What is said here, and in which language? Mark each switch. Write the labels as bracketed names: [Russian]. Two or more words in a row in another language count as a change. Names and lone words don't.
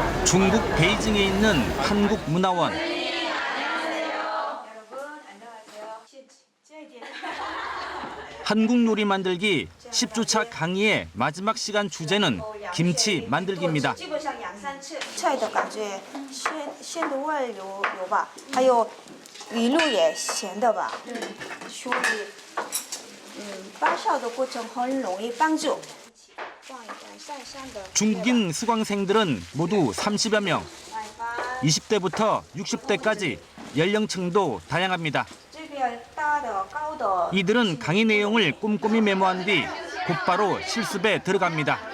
[Korean] 중국 베이징에 있는 한국문화원. 한국 요리 만들기 10주차 강의의 마지막 시간 주제는 김치 만들기입니다. [Chinese] 菜的感觉鲜的味儿有吧，还有鱼露也咸的吧，所以发酵的过程很容易帮助。 [Korean] 중국인 수강생들은 모두 30여 명. 20대부터 60대까지 연령층도 다양합니다. 이들은 강의 내용을 꼼꼼히 메모한 뒤 곧바로 실습에 들어갑니다.